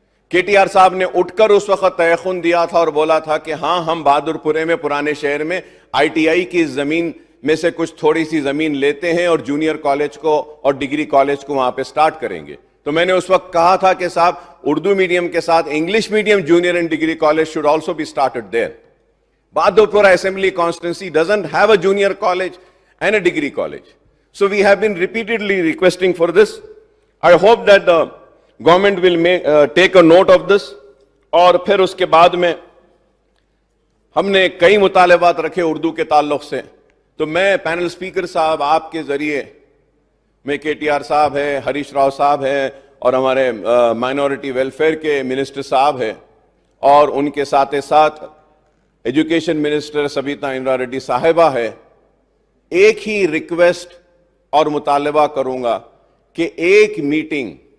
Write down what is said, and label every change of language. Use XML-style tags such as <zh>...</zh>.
<ur>کے T R صاحب نے اٹھ کر اس وقت تیقن دیا تھا اور بولا تھا کہ ہاں ہم بہادر پورے میں پرانے شہر میں آئی ٹی آئی کی زمین میں سے کچھ تھوڑی سی زمین لیتے ہیں اور جونیئر کالج کو اور ڈگری کالج کو وہاں پہ سٹارٹ کریں گے. تو میں نے اس وقت کہا تھا کہ صاحب اردو میڈیم کے ساتھ English medium junior and degree college</ur> <en>should also be started there. Bahadurpura assembly constituency doesn't have a junior college and a degree college. So we have been repeatedly requesting for this. I hope that the government will take a note of this.</en> <ur>اور پھر اس کے بعد میں ہم نے کئی مطالبات رکھے اردو کے تعلق سے. تو میں پینل سپیکر صاحب آپ کے ذریعے میں کے ٹی آر صاحب ہے، ہریش راؤ صاحب ہے اور ہمارے مائنورٹی ویلفیئر کے منسٹر صاحب ہیں اور ان کے ساتھ ساتھ education minister Sabitha Indira ready صاحبہ ہے، ایک ہی ریکویسٹ اور مطالبہ کروں گا کہ ایک میٹنگ</ur>